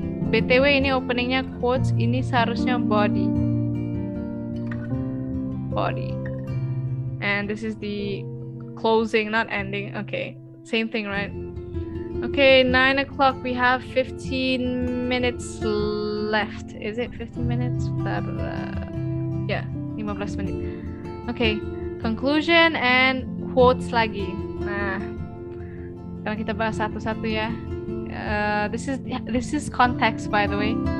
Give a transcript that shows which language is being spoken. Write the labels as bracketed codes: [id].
[id] BTW ini openingnya quotes, ini seharusnya body. [en] And this is the closing, not ending. Okay, same thing, right? Okay, 9 o'clock. We have 15 minutes left. Is it 15 minutes? Yeah, 15 menit. Okay, conclusion and quotes lagi. [id] Nah, sekarang kita bahas satu-satu ya. [en] This is context, by the way.